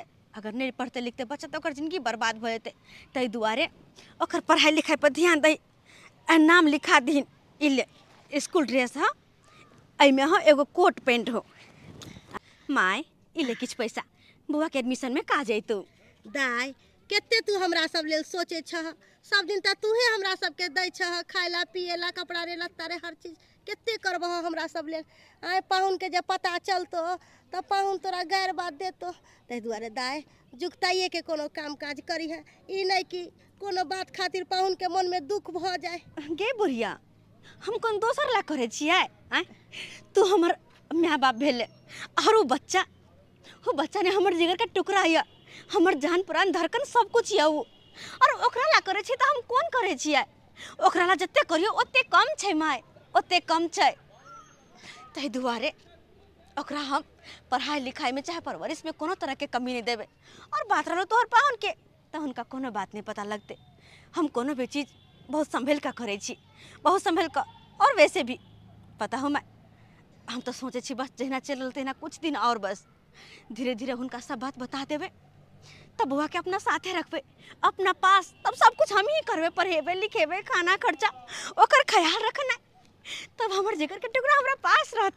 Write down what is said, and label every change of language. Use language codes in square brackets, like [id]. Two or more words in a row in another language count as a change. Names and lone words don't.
[mai] अगर नहीं पढ़ते लिखते बच्चा तो ओकर जिंदगी बर्बाद हो जेते। तई दुआरे ओकर पढ़ाई लिखाई पर ध्यान दई, नाम लिखा दीन। इले [en] school dress [mai] हो, अइमे हो एगो [en] coat pant [mai] हो। माय इले किछ पैसा बुआ के एडमिशन में का जैतू। दाय केते तू हमरा सब लेल सोचे छह, सब दिन त तूहे हमरा सब के दै छह, खाइला पिएला कपड़ा रे लत्ता रे हर चीज केते करबह हमरा सब लेल। आय पाहुन के जे पता चलतो त पाहुन तोरा गैर बात देतो। तै दुआरे दाय जुगताइए के कोनो काम काज करी है, ई नहीं कि कोनो बात खातिर पाहुन के मन में दुख भ जाए। गे बुढ़िया, हम कौन दोसर ला करे छियै? तू हमर माँ बाप भेले, और वो बच्चा ने हमर जिगर के टुकड़ा है, हमर जान प्राण धड़कन सब कुछ है वो। और ओकरा ला करे छी त हम कौन करे छियै? ओकरा ला जत्ते करियो ओत्ते कम छै माय, ओत्ते कम छै। तै दुआरे ओकरा हम पढ़ाई लिखाई में चाहे परवरिश में कोनो तरह के कमी नहीं देवे। और बात रहो तोहर पाहुन के, तो उनका कोनो बात नहीं पता लगते। हम कोनो भी चीज बहुत संभल का करे छी, बहुत संभल का। और वैसे भी पता हो मैं, हम तो सोचे छी बस जहिना चल तेना कुछ दिन और बस धीरे धीरे उनका सब बात बता देवे, तब बुआ के अपना साथे रखबे, अपना पास, तब सब कुछ हम ही करबे, पढ़ेबे लिखेबे, खाना खर्चा ओकर ख्याल रखना, तब हमर जिगर के टुकड़ा हमरा पास रहते।